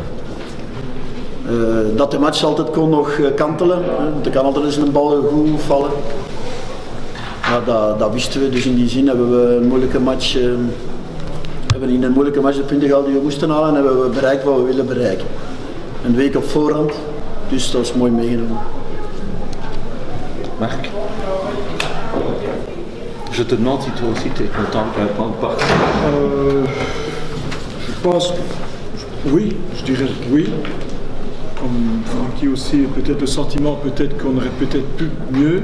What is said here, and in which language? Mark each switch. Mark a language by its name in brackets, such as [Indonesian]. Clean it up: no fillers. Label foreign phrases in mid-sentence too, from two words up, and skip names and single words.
[Dutch] Dat de match altijd kon nog kantelen, want er kan altijd eens een bal goed vallen. Ja, dat wisten we, dus in die zin hebben we een moeilijke match, hebben in een moeilijke match de punten gehaald die we moesten halen en hebben we bereikt wat we willen bereiken. Een week op voorhand, dus dat is mooi meegenomen. [French] Marc, je te demande si toi aussi tu es content de prendre part. Je pense, oui, je dirais oui. Comme Francky aussi, peut-être le sentiment, peut-être qu'on aurait peut-être pu mieux.